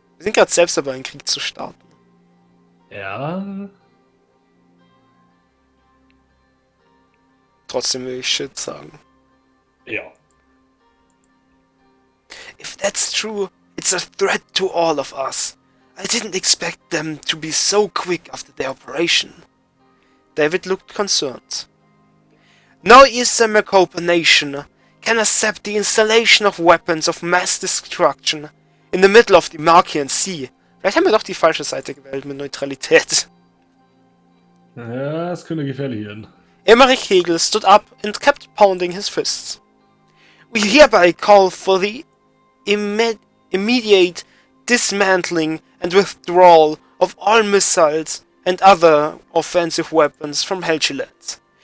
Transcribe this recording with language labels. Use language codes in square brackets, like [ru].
[de] Wir sind gerade selbst dabei, einen Krieg zu starten. Ja. Trotzdem will ich Shit sagen. Ja. [en] If that's true, it's a threat to all of us. I didn't expect them to be so quick after their operation. David looked concerned. No Eastern Macopa nation can accept the installation of weapons of mass destruction in the middle of the Markian Sea. [de] Vielleicht haben wir doch die falsche Seite gewählt mit Neutralität. Ja, es könnte gefährlich werden. [en] Emmerich Hegel stood up and kept pounding his fists. We hereby call for the immediate dismantling and withdrawal of all missiles and other offensive weapons from Helgeland.